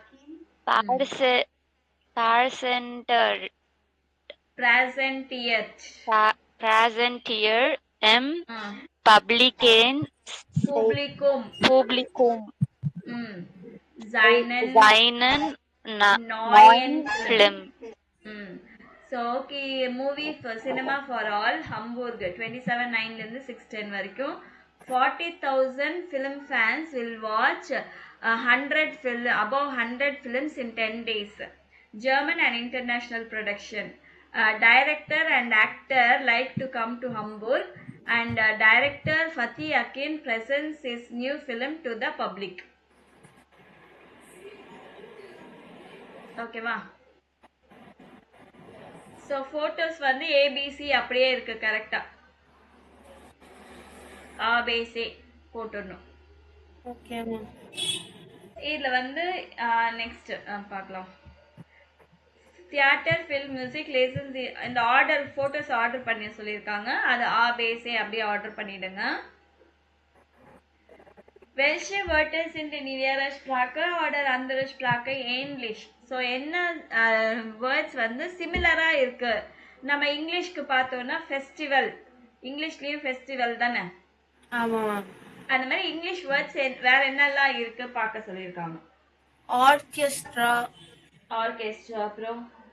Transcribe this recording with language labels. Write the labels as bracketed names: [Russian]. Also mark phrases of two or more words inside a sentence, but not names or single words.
[German] Präsentier im Publikum seinen neuen Film. [English] So, okay, movie for Cinema for All, Hamburg, 27/9 [Tamil] ல இருந்து [English] 6/10 வரைக்கும் 40,000 film fans will watch above 100 films in 10 days. German and international production. Director and actor like to come to Hamburg, and director Fatih Akin presents his new film to the public. Okay, va? So photos [Tamil] வந்து ABC அப்படியே இருக்கு கரெக்டா. ABC போட்டுறணும். ஓகே மேம். இதுல வந்து நெக்ஸ்ட் பார்க்கலாம். [English] theater, film, music, [Tamil] லைசன்ஸ் இந்த [English] order photos order [Tamil] பண்ணி சொல்லியிருக்காங்க. அது ABC அப்படியே ஆர்டர் பண்ணிடுங்க. [German] Welche Wörter sind in Ihrer Sprache oder andere Sprache ähnlich? [Tamil] ஸோ என்ன வேர்ட்ஸ் வந்து சிமிலரா இருக்கு. நம்ம இங்கிலீஷ்க்கு பார்த்தோம்னா ஃபெஸ்டிவல், இங்கிலீஷ்லயும் ஃபெஸ்டிவல் தானே. ஆமாம். அந்த மாதிரி [English] English words [Tamil] வேற என்னெல்லாம் இருக்கு பார்க்க சொல்லியிருக்காங்க. ஆர்கெஸ்ட்ரா, அப்புறம்